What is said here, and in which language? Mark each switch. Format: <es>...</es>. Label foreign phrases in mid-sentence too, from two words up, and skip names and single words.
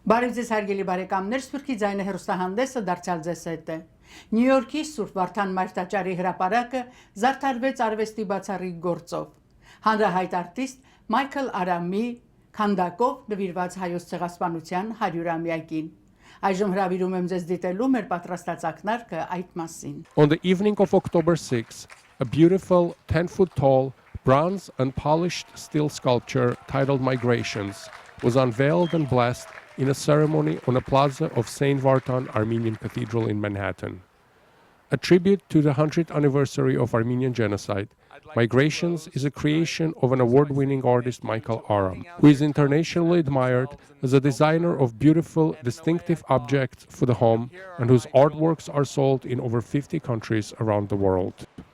<hy>Բարև ձեզ հարգելի բարեկամներ, Սփյուռքի ձայնը հեռուստահանդեսը դարձյալ ձեզ հետ է։ Նյու Յորքի Սուրբ Վարդան Մայրտաճարի հրապարակը զարդարվեց արվեստի բացառիկ գործով։ Հանրահայտ արտիստ Michael Aram-ի քանդակով նվիրված հայոց ցեղասպանության 100-ամյակին։ Այժմ հրավիրում եմ ձեզ դիտելու մեր պատրաստած ակնարկը այդ մասին։</hy> <en>On the evening of October 6, a beautiful 10-foot tall bronze and polished steel sculpture titled Migrations was unveiled and blessed in a ceremony on a plaza of St. Vartan Armenian Cathedral in Manhattan. A tribute to the 100th anniversary of Armenian genocide, Migrations is a creation of an award-winning artist, Michael Aram, who is internationally admired as a designer of beautiful, distinctive objects for the home and whose artworks are sold in over 50 countries around the world.</en>